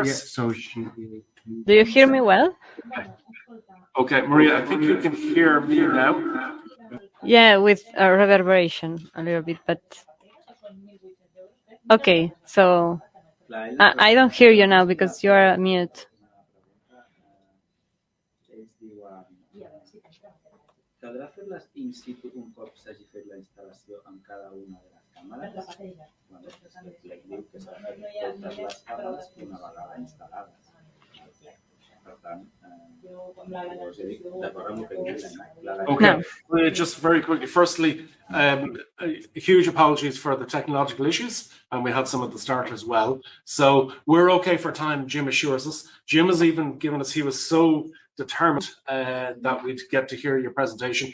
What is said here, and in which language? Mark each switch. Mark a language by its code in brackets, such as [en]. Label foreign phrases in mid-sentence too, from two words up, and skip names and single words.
[en] Yeah, so do you hear me well? Okay, Maria, I think you can hear me now. Yeah, with a reverberation a little bit, but okay. So I don't hear you now because you are mute. [ca] Caldrà fer-les [la] in situ [ca] un cop s'hagi fet la instal·lació amb cada una de les càmeres? Bueno, l'EC diu que s'ha de fer totes les càmeres una vegada instal·lades. Per tant, us he dit d'acord amb el que diu. [en] Okay, just very quickly. Firstly, huge apologies for the technological issues, and we had some at the start as well. So we're okay for time, Jim assures us. Jim has even given us, he was so determined that we'd get to hear your presentation.